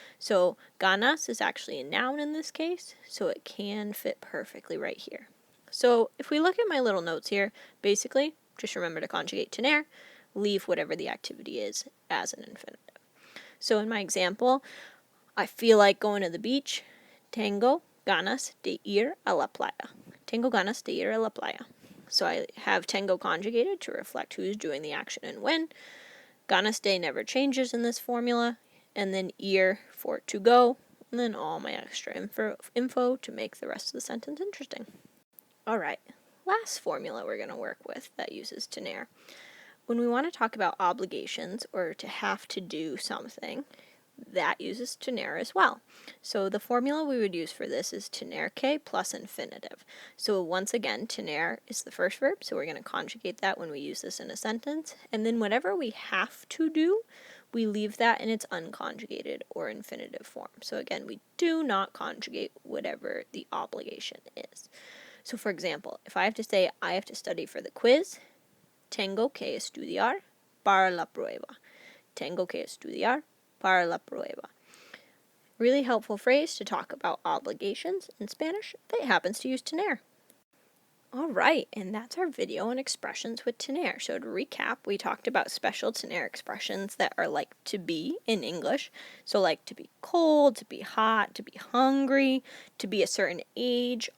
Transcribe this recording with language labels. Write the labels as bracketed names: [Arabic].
[English] So ganas is actually a noun in this case, so it can fit perfectly right here. So if we look at my little notes here, basically, just remember to conjugate tener, leave whatever the activity is as an infinitive. So in my example, I feel like going to the beach. [Spanish] Tengo ganas de ir a la playa. Tengo ganas de ir a la playa. [English] So I have tengo conjugated to reflect who's doing the action and when. [Spanish] Ganas de [English] never changes in this formula. And then ir for to go. And then all my extra info to make the rest of the sentence interesting. Alright, last formula we're going to work with that uses tener. When we want to talk about obligations or to have to do something, that uses tener as well. So the formula we would use for this is [Spanish] tener que [English] plus infinitive. So once again, tener is the first verb, so we're going to conjugate that when we use this in a sentence. And then whatever we have to do, we leave that in its unconjugated or infinitive form. So again, we do not conjugate whatever the obligation is. So for example, if I have to say I have to study for the quiz, [Spanish] tengo que estudiar para la prueba. Tengo que estudiar para la prueba. [English] Really helpful phrase to talk about obligations in Spanish that happens to use tener. Alright, and that's our video on expressions with tener. So to recap, we talked about special tener expressions that are like to be in English. So like to be cold, to be hot, to be hungry, to be a certain age.